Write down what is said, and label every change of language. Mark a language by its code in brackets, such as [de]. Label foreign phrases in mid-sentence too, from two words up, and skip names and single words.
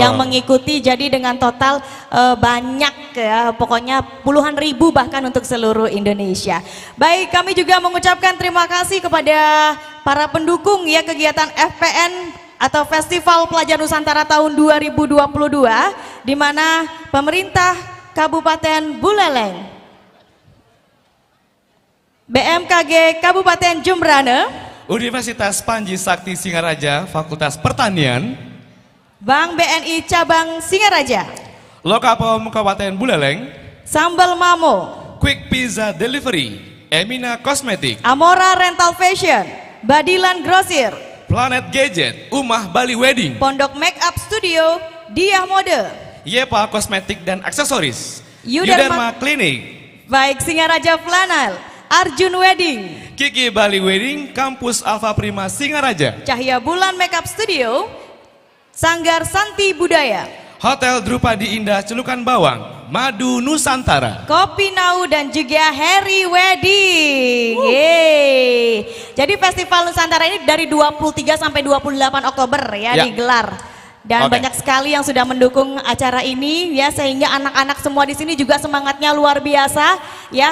[id] Yang mengikuti, jadi dengan total banyak ya, pokoknya puluhan ribu bahkan untuk seluruh Indonesia. Baik, kami juga mengucapkan terima kasih kepada para pendukung ya kegiatan FPN atau Festival Pelajar Nusantara tahun 2022, di mana pemerintah Kabupaten Buleleng, BMKG Kabupaten Jembrane, Universitas Panji Sakti Singaraja Fakultas Pertanian, Bank BNI Cabang Singaraja, Lokapom Kabupaten Buleleng, Sambal Mamo, Quick Pizza Delivery, Emina Kosmetik, Amora Rental Fashion, Badilan Grosir, Planet Gadget, Umah Bali Wedding, Pondok Makeup Studio, Diah Mode, Yepa Kosmetik dan Aksesoris, Yudarma Klinik, baik Singaraja Flanel, Arjun Wedding, Kiki Bali Wedding, Kampus Alfa Prima Singaraja, Cahya Bulan Makeup Studio, Sanggar Santi Budaya, Hotel Drupadi Indah Celukan Bawang, Madu Nusantara. Kopi Nau dan juga Harry Wedding. Yeay. Jadi Festival Nusantara ini dari 23 sampai 28 Oktober ya digelar. Dan banyak sekali yang sudah mendukung acara ini ya, sehingga anak-anak semua di sini juga semangatnya luar biasa ya.